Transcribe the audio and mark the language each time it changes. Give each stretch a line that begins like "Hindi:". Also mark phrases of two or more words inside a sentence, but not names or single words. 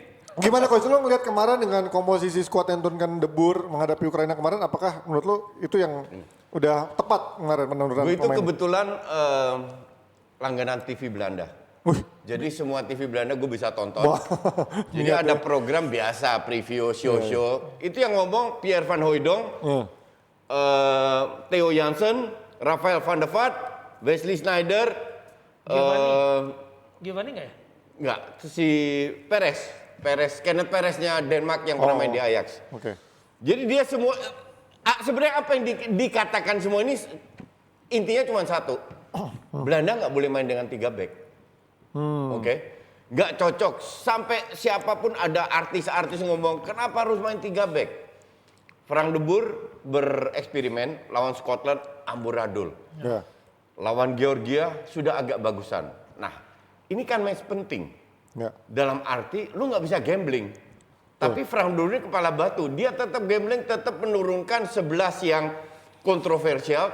Indonesian: Gimana coach, lo ngeliat kemarin dengan komposisi skuad yang turunkan debur menghadapi Ukraina kemarin, apakah menurut lo itu yang udah tepat kemarin menurunkan Gue itu pemain? kebetulan langganan TV Belanda. Jadi semua TV Belanda gue bisa tonton. Jadi ada program biasa, preview, show. Itu yang ngomong Pierre van Hooijdonk, Theo Jansen, Rafael van der Vaart, Wesley Sneijder, Giovanni nggak ya? Enggak, si Kenneth Pereznya Denmark yang pernah main di Ajax. Jadi dia semua, sebenarnya apa yang dikatakan semua ini intinya cuma satu. Belanda nggak boleh main dengan 3 back. Nggak cocok. Sampai siapapun ada artis-artis ngomong, kenapa harus main 3 back? Frank de Boer bereksperimen lawan Scotland, amburadul. Lawan Georgia sudah agak bagusan. Nah, ini kan match penting. Dalam arti, lu nggak bisa gambling. Tapi Frank de Boer ini kepala batu. Dia tetap gambling, tetap menurunkan 11 yang kontroversial.